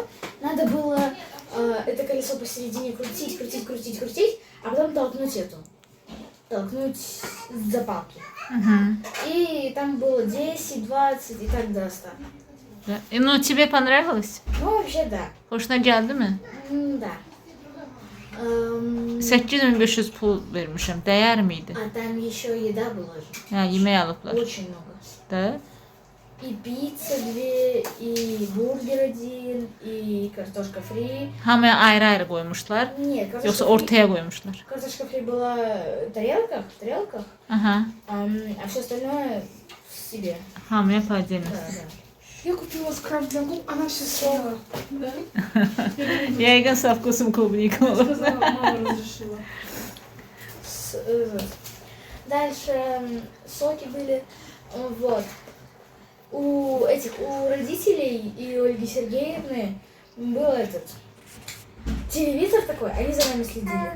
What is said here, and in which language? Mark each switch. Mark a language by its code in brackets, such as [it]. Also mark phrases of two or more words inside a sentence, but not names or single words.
[ru] Надо было это колесо посередине крутить, а потом толкнуть толкнуть за палки. Aha. И там было 10, 20 и так до 100. Ну, тебе понравилось? Ну, вообще, да. [az] Xoşuna gəldi mi? [ru] Да. [az] 8500 pul vermişəm. Dəyər miydi? [ru] А там еще еда была же. [az] Hə, yemək alıblar. [ru] Очень много. [az] Da? [ru] И пицца 2, и бургер 1, и картошка фри. [az] Hamıya ayrı-ayrı qoymuşlar. [ru] Нет, картошка [az] Yoxsa [ru] фри. [az] ortaya qoymuşlar. [ru] Картошка фри была в тарелках, Aha. а все остальное себе. [az] Hamıya payda [ru] Да, да. Я купила скраб для губ, она все съела. Да? Yəqin со вкусом клубника olub. Сказала, мама разрешила. Дальше соки были. Вот. у родителей и Ольги Сергеевны был этот телевизор такой, они за нами следили.